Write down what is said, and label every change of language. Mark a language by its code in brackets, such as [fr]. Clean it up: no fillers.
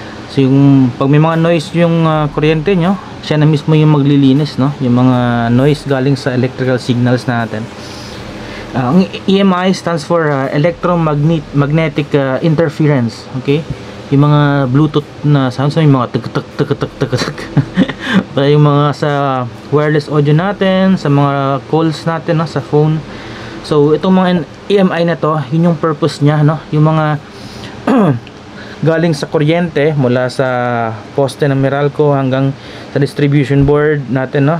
[tl] So yung pag may mga noise yung kuryente nyo, siya na mismo yung maglilinis, no? Yung mga noise galing sa electrical signals natin. [en] Ang EMI stands for electromagnetic interference. [tl] Okay? Yung mga Bluetooth na sounds, yung mga tuk-tuk-tuk-tuk-tuk-tuk. Yung mga sa wireless audio natin, sa mga calls natin, no? Sa phone. So itong mga EMI na to, yun yung purpose niya, no? Yung mga galing sa kuryente mula sa poste ng Meralco hanggang sa distribution board natin, no?